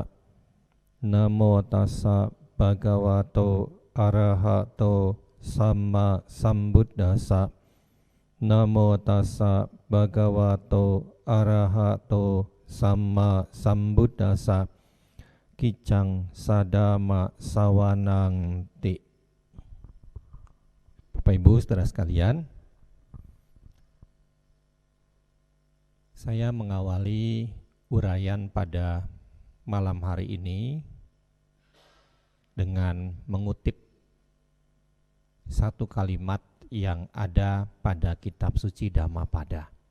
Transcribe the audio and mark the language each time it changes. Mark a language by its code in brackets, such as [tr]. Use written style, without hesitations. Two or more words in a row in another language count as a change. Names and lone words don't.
[pi] Namo tassa bhagavato arahato sama sambuddhassa. Namo tassa bhagavato arahato sama sambuddhassa. Kicang sadama sawanang ti. [id] Bapak Ibu saudara sekalian, saya mengawali uraian pada malam hari ini dengan mengutip satu kalimat yang ada pada kitab suci Dhammapada.